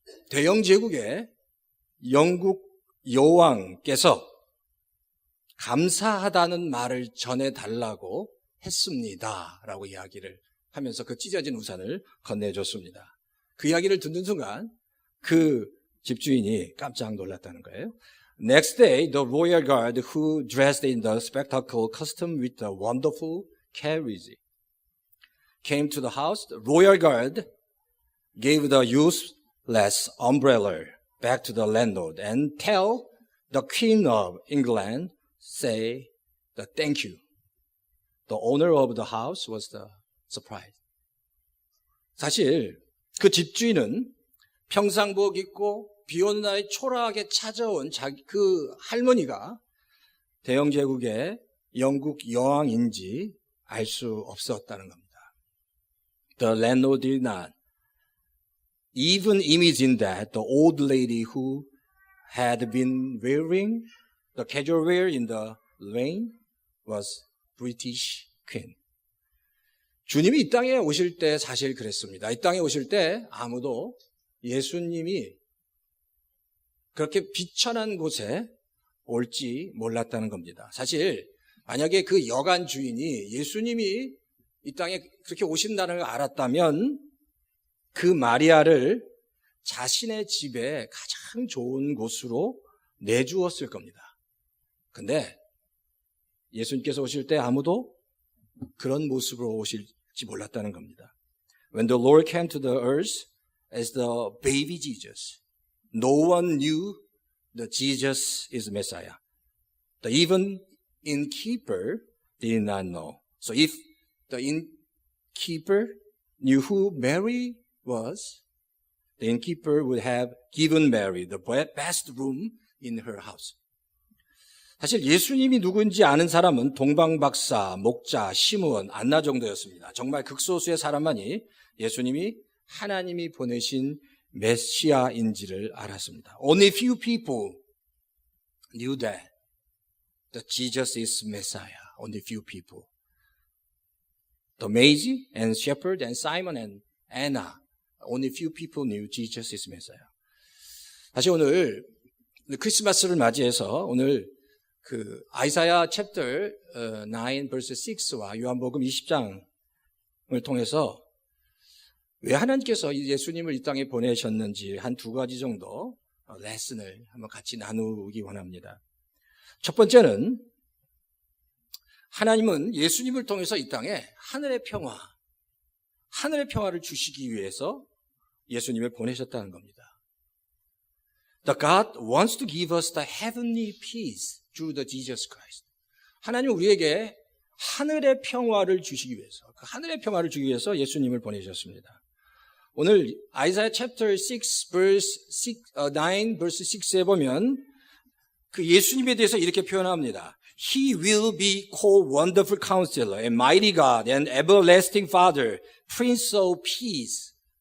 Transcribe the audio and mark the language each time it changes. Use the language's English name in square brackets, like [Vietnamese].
[Korean] 대영 제국의 영국 여왕께서 감사하다는 말을 전해달라고 했습니다 라고 이야기를 하면서 그 찢어진 우산을 건네줬습니다. 그 이야기를 듣는 순간 그 집주인이 깜짝 놀랐다는 거예요. [English] Next day, the royal guard who dressed in the spectacle costume with the wonderful carriage came to the house. The royal guard gave the useless umbrella back to the landlord and tell the Queen of England, say the thank you. The owner of the house was the surprise. [Korean] 사실 그 집주인은 평상복 입고 비 오는 날에 초라하게 찾아온 그 할머니가 대영제국의 영국 여왕인지 알 수 없었다는 겁니다. The landlord did not even imagine that the old lady who had been wearing the casual wear in the rain was British Queen. 주님이 이 땅에 오실 때 사실 그랬습니다. 이 땅에 오실 때 아무도 예수님이 그렇게 비천한 곳에 올지 몰랐다는 겁니다. 사실 만약에 그 여관 주인이 예수님이 이 땅에 그렇게 오신다는 걸 알았다면 그 마리아를 자신의 집에 가장 좋은 곳으로 내주었을 겁니다. 근데 예수님께서 오실 때 아무도 그런 모습으로 오실지 몰랐다는 겁니다. [English] When the Lord came to the earth as the baby Jesus, no one knew that Jesus is Messiah. The even innkeeper did not know. So if the innkeeper knew who Mary was, the innkeeper would have given Mary the best room in her house. 사실 예수님이 누군지 아는 사람은 동방박사, 목자, 시므온, 안나 정도였습니다. 정말 극소수의 사람만이 예수님이 하나님이 보내신 메시아인지를 알았습니다. Only few people knew that Jesus is Messiah. Only few people. The Magi and Shepherd and Simon and Anna. Only few people knew Jesus is Messiah. [Korean] 사실 오늘 크리스마스를 맞이해서 오늘 아이사야 챕터 9 verse 6와 요한복음 20장을 통해서 왜 하나님께서 예수님을 이 땅에 보내셨는지 한 두 가지 정도 레슨을 한번 같이 나누기 원합니다. 첫 번째는 하나님은 예수님을 통해서 이 땅에 하늘의 평화를 주시기 위해서 예수님을 보내셨다는 겁니다. [English] The God wants to give us the heavenly peace through the Jesus Christ. [Korean] 하나님은 우리에게 하늘의 평화를 주시기 위해서, 그 하늘의 평화를 주기 위해서 예수님을 보내셨습니다. 오늘 아이사야 챕터 6 verse 9 verse 6에 보면 그 예수님에 대해서 이렇게 표현합니다. [English] He will be called Wonderful Counselor, and Mighty God, and Everlasting Father, Prince of Peace.